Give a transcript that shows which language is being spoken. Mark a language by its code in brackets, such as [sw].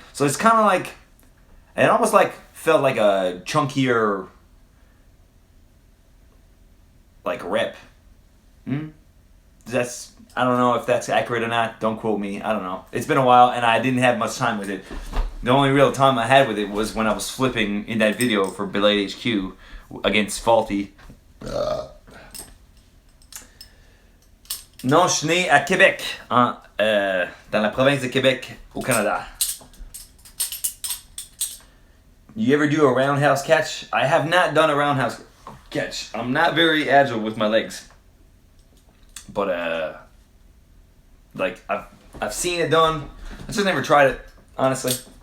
[en] So it's kind of like, it almost felt like a chunkier, rep. I don't know if that's accurate or not. Don't quote me. I don't know. It's been a while, and I didn't have much time with it. The only real time I had with it was when I was flipping in that video for Blade HQ, against faulty. [fr] Non, je suis né à Québec, dans la province de Québec, au Canada. [en] You ever do a roundhouse catch? I have not done a roundhouse catch. I'm not very agile with my legs. But like I've seen it done. I just never tried it, honestly.